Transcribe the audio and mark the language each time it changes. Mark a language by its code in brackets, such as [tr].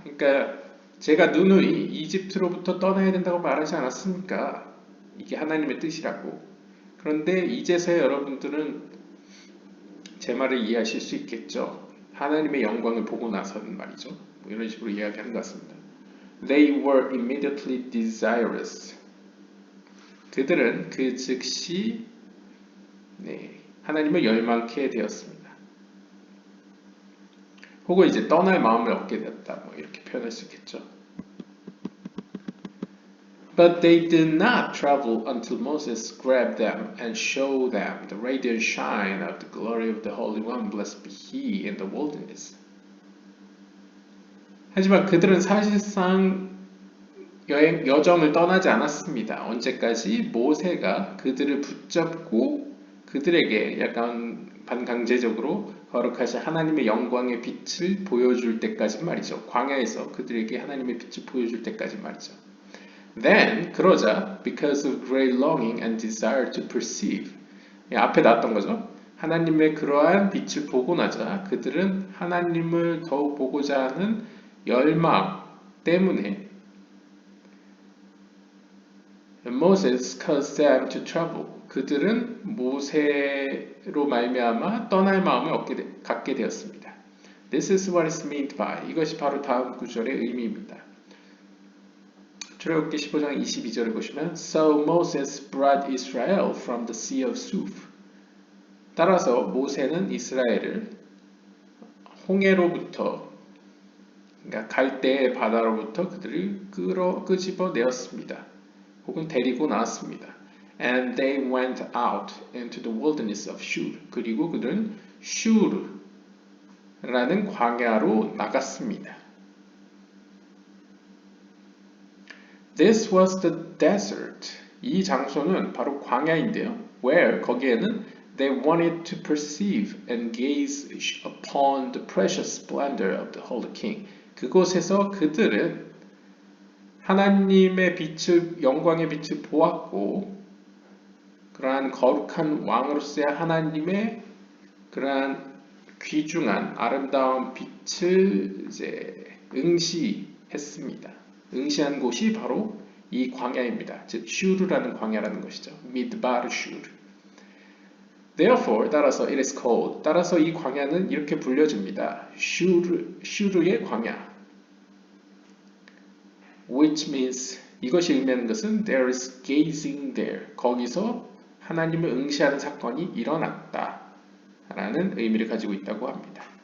[ko] 그러니까 제가 누누이 이집트로부터 떠나야 된다고 말하지 않았습니까? 이게 하나님의 뜻이라고. 그런데 이제서야 여러분들은 제 말을 이해하실 수 있겠죠. 하나님의 영광을 보고 나서는 말이죠. 뭐 이런 식으로 이야기하는 것 같습니다. [en] They were immediately desirous. [ko] 그들은 그 즉시 하나님을 열망케 되었습니다. 혹은 이제 떠날 마음을 얻게 되었다. 뭐 이렇게 표현할 수 있겠죠. [en] But they did not travel until Moses grabbed them and showed them the radiant shine of the glory of the Holy One, blessed be He in the wilderness. [ko] 하지만 그들은 사실상 여정을 떠나지 않았습니다. 언제까지? 모세가 그들을 붙잡고 그들에게 약간 반강제적으로 거룩하신 하나님의 영광의 빛을 보여줄 때까지 말이죠. 광야에서 그들에게 하나님의 빛을 보여줄 때까지 말이죠. [en] Then, [ko] 그러자, [en] because of great longing and desire to perceive. [ko] 앞에 나왔던 거죠. 하나님의 그러한 빛을 보고 나자 그들은 하나님을 더욱 보고자 하는 열망 때문에 [en] Moses caused them to travel. [ko] 그들은 모세로 말미암아 떠날 마음을 갖게 되었습니다. [en] This is what is meant by. [ko] 이것이 바로 다음 구절의 의미입니다. 출애굽기 15장 22절을 보시면 [en] So Moses brought Israel from the sea of Suf. [ko] 따라서 모세는 이스라엘을 홍해로부터 그러니까 갈대의 바다로부터 그들을 끄집어내었습니다. 혹은 데리고 나왔습니다. [en] And they went out into the wilderness of Shur. [ko] 그리고 그들은 슈르라는 광야로 나갔습니다. [en] This was the desert. [ko] 이 장소는 바로 광야인데요. [en] Where [ko] 거기에는 [en] they wanted to perceive and gaze upon the precious splendor of the Holy King. [ko] 그곳에서 그들은 하나님의 빛을 영광의 빛을 보았고 그러한 거룩한 왕으로서의 하나님의 그러한 귀중한 아름다운 빛을 이제 응시했습니다. 응시한 곳이 바로 이 광야입니다. 즉 슈르라는 광야라는 것이죠. 미드바르 슈르. [en] Therefore, [ko] 따라서 [en] it is called. [ko] 따라서 이 광야는 이렇게 불려집니다. 슈르의 광야. [en] Which means [ko] 이것이 의미하는 것은 [en] there is gazing there. [ko] 거기서 하나님을 응시하는 사건이 일어났다. 라는 의미를 가지고 있다고 합니다.